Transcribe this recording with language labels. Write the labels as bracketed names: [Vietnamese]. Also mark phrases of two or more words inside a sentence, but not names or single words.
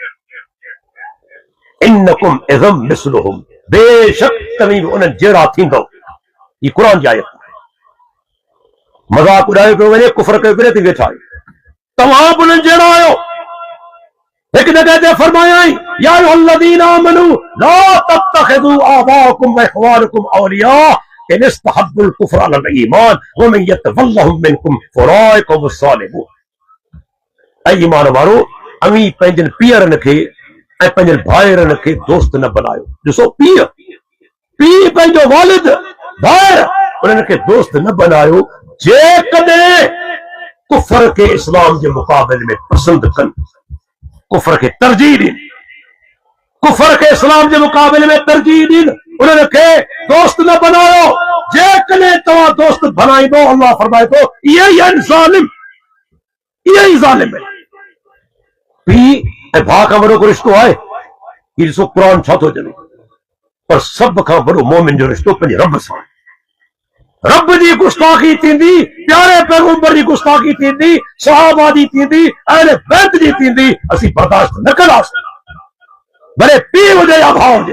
[Arabic] إنكم إذا مثلهم, [Sindhi] बेशक तव्हीं बि उन्हनि जहिड़ा थींदो। ये कुरान जी आयत आहे। मज़ाक उॾायो पियो वञे, कुफ्र कयो पियो, ते वेठा आहियो, तव्हां बि उन्हनि जहिड़ा आहियो। हिक जगह ते फरमायाई, [Arabic] يا أيها الذين آمنوا لا تتخذوا آباءكم وإخوانكم أولياء إن استحبوا الكفر على الإيمان ومن يتولهم منكم فأولئك هم الظالمون. [Sindhi] ऐं ईमान वारो, अवी पंहिंजनि पीअरनि खे ऐं पंहिंजनि भाइरनि खे दोस्त न बनायो। ॾिसो, पीउ पंहिंजो वालिद भाइर, उन्हनि खे दोस्त न बनायो जेकॾहिं कुफ्र खे इस्लाम जे मुक़ाबले में पसंदि कनि, कुफ्र खे तरजीह ॾिन, [Hindi] कुफ्र के इस्लाम के मुकाबले में तरजीह दी, उन्होंने के [Sindhi] दोस्त न बनायो। जेकॾहिं तव्हां दोस्त बनाईंदो, अल्लाह फरमाए थो [Hindi] यही जालिम, यही जालिम है। [Sindhi] पीउ ऐं भाउ खां वॾो को रिश्तो आहे? ही ॾिसो क़ुरान छा थो चवे, पर सभ खां वॾो मोमिन जो रिश्तो पंहिंजे रब सां। रब जी गुस्ताखी थींदी, प्यारे पैगंबर जी गुस्ताखी थींदी, सहाबा जी थींदी, अहले बैत जी थींदी, असीं बर्दाश्त न कंदासीं, भले पीउ हुजे या भाउ हुजे।